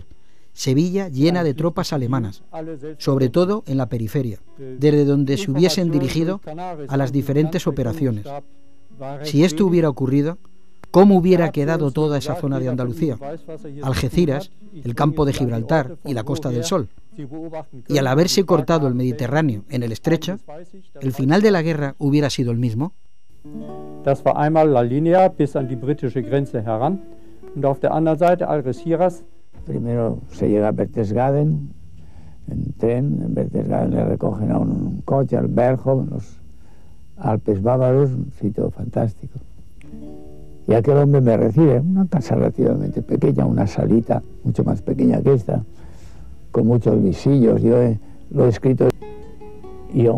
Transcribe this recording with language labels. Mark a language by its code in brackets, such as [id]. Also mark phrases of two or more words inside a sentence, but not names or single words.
[es] Sevilla llena de tropas alemanas, sobre todo en la periferia, desde donde se hubiesen dirigido a las diferentes operaciones. Si esto hubiera ocurrido, ¿cómo hubiera quedado toda esa zona de Andalucía? Algeciras, el campo de Gibraltar y la Costa del Sol. Y al haberse cortado el Mediterráneo en el estrecho, ¿el final de la guerra hubiera sido el mismo? [de] Das war einmal La Linea bis an die britische Grenze heran und auf der anderen Seite Algeciras. [es] Primero se llega a Berchtesgaden en tren, en Berchtesgaden le recogen a un coche al Bergholz, los Alpes bávaros, un sitio fantástico. Y aquel hombre me recibe, una casa relativamente pequeña, una salita mucho más pequeña que esta, con muchos visillos, yo lo he escrito yo.